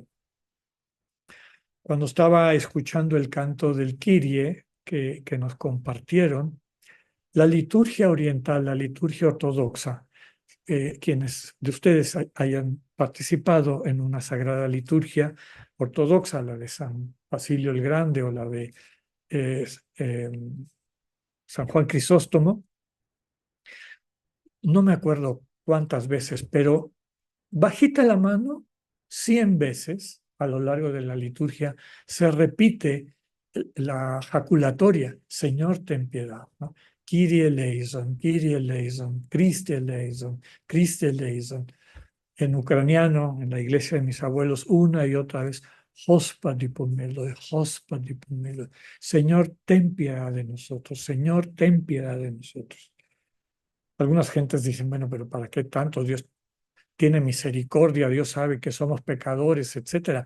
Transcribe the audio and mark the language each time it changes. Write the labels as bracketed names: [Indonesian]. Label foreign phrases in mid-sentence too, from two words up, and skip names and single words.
[Spanish] Cuando estaba escuchando el canto del Kyrie que nos compartieron, la liturgia oriental, la liturgia ortodoxa, quienes de ustedes hayan participado en una sagrada liturgia ortodoxa, la de San Basilio el Grande o la de eh, eh, San Juan Crisóstomo, no me acuerdo cuántas veces, pero bajita la mano, 100 veces a lo largo de la liturgia se repite la jaculatoria, Señor, ten piedad, ¿no? [Greek] Κύριε ελέησον, Κύριε ελέησον, Χριστέ ελέησον, Χριστέ ελέησον. [Spanish] En ucraniano, en la iglesia de mis abuelos, una y otra vez, [Ukrainian] Господи помилуй, Господи помилуй. [Spanish] Señor, ten piedad de nosotros, Señor, ten piedad de nosotros. Algunas gentes dicen, bueno, pero ¿para qué tanto? Dios tiene misericordia, Dios sabe que somos pecadores, etcétera.